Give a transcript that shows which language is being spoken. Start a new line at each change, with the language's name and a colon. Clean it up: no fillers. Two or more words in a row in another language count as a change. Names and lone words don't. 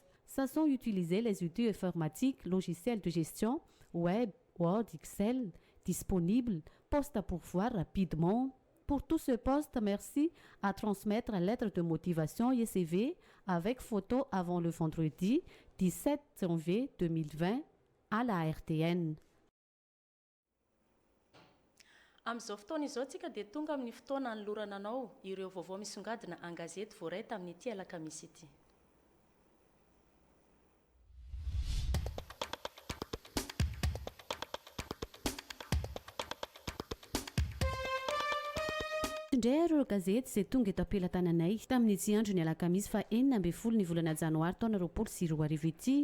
French: Sachant utiliser les outils informatiques, logiciels de gestion, web, Word, Excel, disponible, poste à pourvoir rapidement. Pour tout ce poste, merci à transmettre la lettre de motivation et CV avec photo avant le vendredi 17 janvier 2020 à la RTN.
Malagasy: Amin'izao fotoana izao tsika dia tonga amin'ny fotoana anolorana anao ireo vaovao misongadina an-gazety voaray tamin'ity alakamisy ity. Indray ireo gazety izay tonga eto am-pelatananay tamin'ity andro ny alakamisy fa 9 ny volana janoary taona 2024 ity.